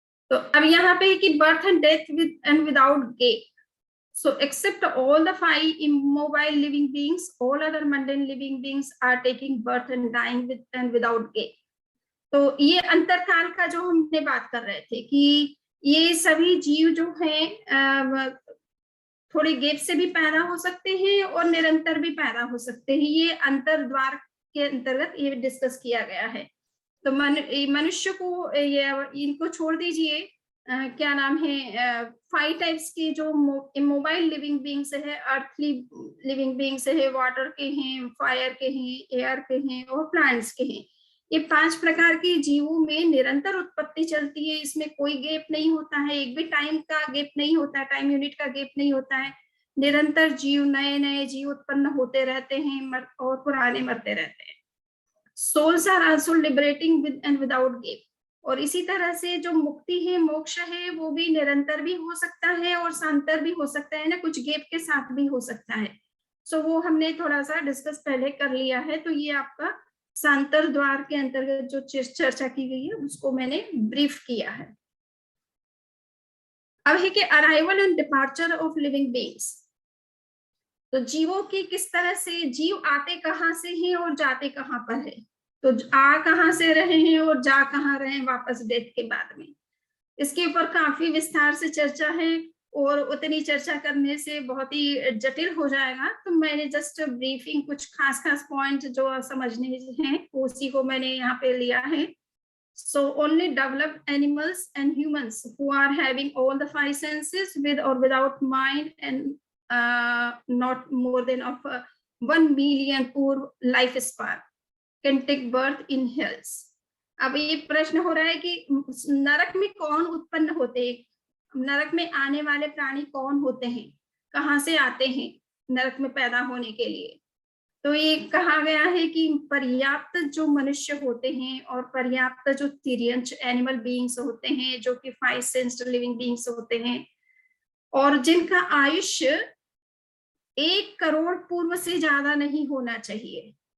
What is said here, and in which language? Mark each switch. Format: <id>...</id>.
<hi>तो अब यहाँ पे कि birth and death with and without gap,</hi> <en>so except all the 5 immobile living beings, all other mundane living beings are taking birth and dying with and without gap।</en> <hi>तो ये अंतरकाल का जो हमने बात कर रहे थे कि ये सभी जीव जो हैं थोड़े गैप से भी पैदा हो सकते हैं और निरंतर भी पैदा हो सकते हैं। ये अंतर द्वार के अंतर्गत ये डिस्कस किया गया है। तो मनुष्य को ये इनको छोड़ दीजिए, क्या नाम है 5 टाइप्स के जो इमोबाइल लिविंग बींग्स है, अर्थली लिविंग बींग्स है, वाटर के हैं, फायर के हैं, एयर के हैं और प्लांट्स के हैं। ये 5 प्रकार के जीवों में निरंतर उत्पत्ति चलती है। इसमें कोई गैप नहीं होता है, एक भी टाइम का गैप नहीं होता है, टाइम यूनिट का गैप नहीं होता है। निरंतर जीव, नए नए जीव उत्पन्न होते रहते हैं और पुराने मरते रहते हैं।</hi> <en>souls are also liberating with and without gap।</en> <hi>और इसी तरह से जो मुक्ति है, मोक्ष है, वो भी निरंतर भी हो सकता है और शांतर भी हो सकता है ना, कुछ गैप के साथ भी हो सकता है। सो वो हमने थोड़ा सा डिस्कस पहले कर लिया है। तो ये आपका शांतर द्वार के अंतर्गत जो चर्चा की गई है उसको मैंने ब्रीफ किया है। अब है कि arrival and departure of living beings. तो जीवों की किस तरह से, जीव आते कहाँ से हैं और जाते कहाँ पर है। तो आ कहाँ से रहे हैं और जा कहाँ रहे हैं वापस डेथ के बाद में। इसके ऊपर काफी विस्तार से चर्चा है और उतनी चर्चा करने से बहुत ही जटिल हो जाएगा। तो मैंने जस्ट ब्रीफिंग कुछ खास खास पॉइंट जो समझने हैं उसी को मैंने यहाँ पे लिया है।</hi> <en>So only developed animals and humans who are having all the 5 senses with or without mind and not more than of 1 million poor lifespan can take birth in hells।</en> <hi>अब ये प्रश्न हो रहा है कि नरक में कौन उत्पन्न होते हैं, नरक में आने वाले प्राणी कौन होते हैं, कहाँ से आते हैं नरक में पैदा होने के लिए। तो ये कहा गया है कि पर्याप्त जो मनुष्य होते हैं और पर्याप्त जो तिर्यंच एनिमल बीइंग्स होते हैं जो कि 5 सेंस्ड लिविंग बीइंग्स होते हैं और जिनका आयुष्य 1 करोड़ पूर्व से ज्यादा नहीं होना चाहिए।</hi>